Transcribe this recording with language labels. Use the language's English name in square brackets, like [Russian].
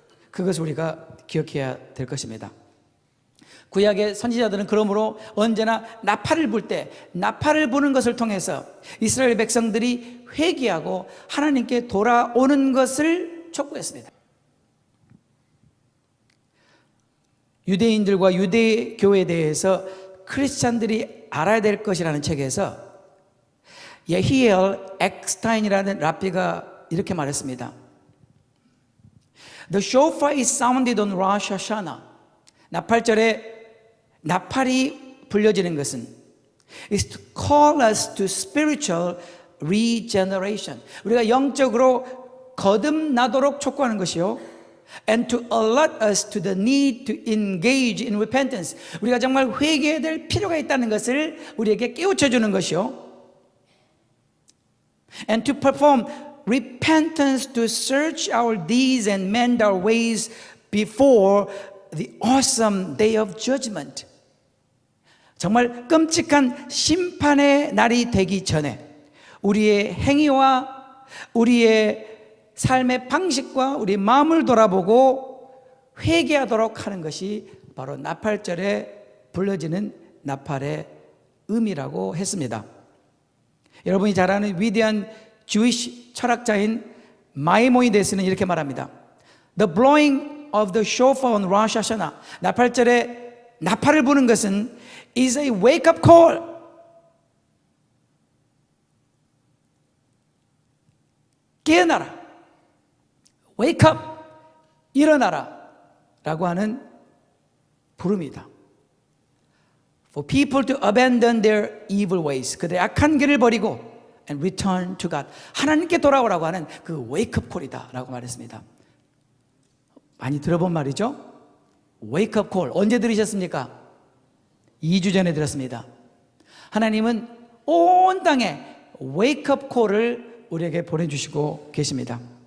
[Korean] 그것을 우리가 기억해야 될 것입니다. 구약의 선지자들은 그러므로 언제나 나팔을 불 때, 나팔을 부는 것을 통해서 이스라엘 백성들이 회개하고 하나님께 돌아오는 것을 촉구했습니다. 유대인들과 유대교에 대해서 크리스찬들이 알아야 될 것이라는 책에서 예히엘 엑스타인이라는 랍비가 이렇게 말했습니다. [English] The shofar is sounded on Rosh Hashanah. [Korean] 나팔절에 나팔이 불려지는 것은 [English] is to call us to spiritual regeneration. [Korean] 우리가 영적으로 거듭나도록 촉구하는 것이요. [English] And to alert us to the need to engage in repentance. [Korean] 우리가 정말 회개해야 될 필요가 있다는 것을 우리에게 깨우쳐주는 것이요. [English] And to perform repentance to search our deeds and mend our ways before the awesome day of judgment. [Korean] 정말 끔찍한 심판의 날이 되기 전에 우리의 행위와 우리의 삶의 방식과 우리 마음을 돌아보고 회개하도록 하는 것이 바로 나팔절에 불러지는 나팔의 의미라고 했습니다. 여러분이 잘 아는 위대한 주이시 철학자인 마이모니데스는 이렇게 말합니다. [English] The blowing of the shofar on Rosh Hashanah. [Korean] 나팔절에 나팔을 부는 것은 [English] is a wake-up call. [Korean] 깨어나라. [English] Wake up. [Korean] 일어나라. 라고 하는 부름이다. [English] For people to abandon their evil ways. [Korean] 그들의 악한 길을 버리고 [English] and return to God. [Korean] 하나님께 돌아오라고 하는 그 wake-up call이다. 라고 말했습니다. 많이 들어본 말이죠? wake-up call. 언제 들으셨습니까? 2주 전에 들었습니다. 하나님은 온 땅에 wake-up call을 우리에게 보내주시고 계십니다.